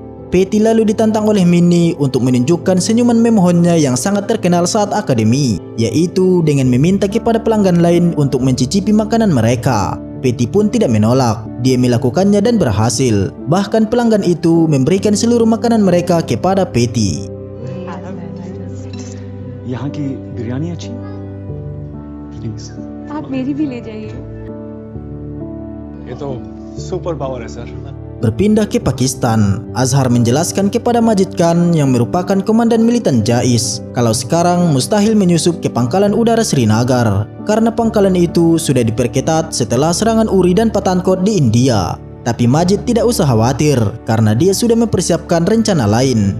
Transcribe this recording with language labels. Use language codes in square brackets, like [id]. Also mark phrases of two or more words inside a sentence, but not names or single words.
[id] Patty lalu ditantang oleh Minnie untuk menunjukkan senyuman memohonnya yang sangat terkenal saat akademi, yaitu dengan meminta kepada pelanggan lain untuk mencicipi makanan mereka. Patty pun tidak menolak, dia melakukannya dan berhasil. Bahkan pelanggan itu memberikan seluruh makanan mereka kepada Patty. [hi] यहाँ की बिरयानी अच्छी प्लीज आप मेरी भी ले जाइए। ये तो [en] super power [hi] है सर। [id] Berpindah ke Pakistan, Azhar menjelaskan kepada Majid Khan yang merupakan komandan militan JAIS kalau sekarang mustahil menyusup ke pangkalan udara Srinagar karena pangkalan itu sudah diperketat setelah serangan Uri dan Pathankot di India. Tapi Majid tidak usah khawatir karena dia sudah mempersiapkan rencana lain.